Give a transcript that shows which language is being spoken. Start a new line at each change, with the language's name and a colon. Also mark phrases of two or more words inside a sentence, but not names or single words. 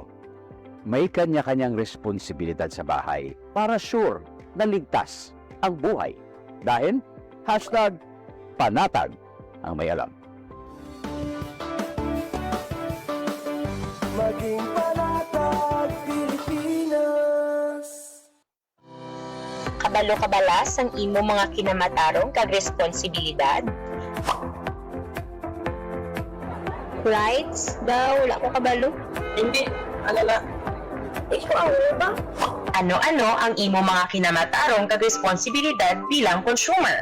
Filipino: May kanya-kanyang responsibilidad sa bahay para sure na ligtas ang buhay. Dahil, #panatag ang may alam. Maging panatag Pilipinas.
Hiligaynon: Kabalo-kabalas ang imo mga kinamatarong kag responsibilidad. Rights daw, wala ko kabalo.
Filipino: Hindi, alala. Ikaw ba?
Hiligaynon: Ano-ano ang imo mga kinamatarong kag responsibilidad bilang consumer?